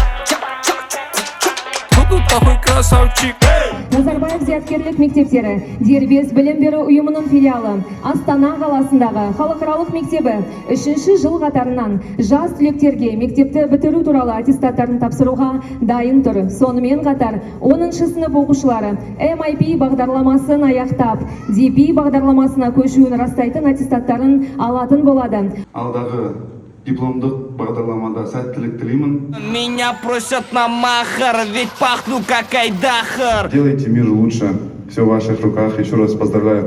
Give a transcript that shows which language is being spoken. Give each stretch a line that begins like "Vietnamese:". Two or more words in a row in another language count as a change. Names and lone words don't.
Russian: Тут такой красавчик.
Kazakh: Назарбаев зияткерлік мектептері дербес білім беру ұйымының филиалы Астана қаласындағы халықаралық мектебі 3-ші жыл қатарынан жас түлектерге мектепті бітіру туралы аттестаттарын тапсыруға дайын тұр. Сонымен қатар 10-шы сынып оқушылары MIP бағдарламасын аяқтап, DP бағдарламасына көшуін растайтын аттестаттарын алатын болады. Алдағы дипломдық бағдарламада сәттілік тілеймін.
Russian: Меня просят на махар, ведь пахну как айдахар. Делайте мир лучше. Все в ваших руках. Еще раз поздравляю.